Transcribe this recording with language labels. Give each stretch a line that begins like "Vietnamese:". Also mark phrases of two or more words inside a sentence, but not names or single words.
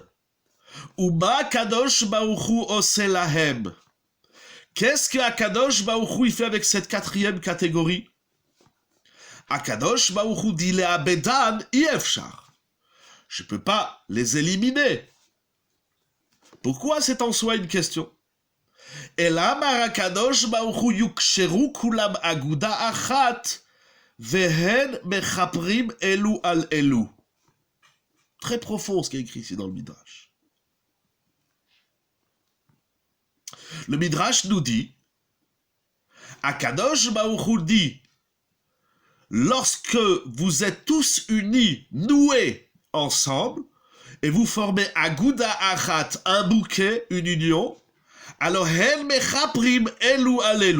Hebrew: ומה הקדוש ברוך הוא עושה להם.
French: Qu'est-ce que
Hebrew: הקדוש ברוך הוא
French: il fait avec cette 4e catégorie?
Hebrew: הקדוש ברוך הוא dit לאבדן אי אפשר.
French: Je ne peux pas les éliminer. Pourquoi c'est en soi une question?
Hebrew: אמר הקדוש ברוך הוא יוקשרו כולם אגודה אחת והן מכפרים אלו על אלו.
French: Très profond ce qui est écrit ici dans le Midrash. Le Midrash nous dit,
Hebrew: הקדוש ברוך הוא
French: dit, lorsque vous êtes tous unis, noués ensemble, et vous formez
Hebrew: אגודה אחת,
French: un bouquet, une union, alors
Hebrew: הן מכפרים אלו על אלו.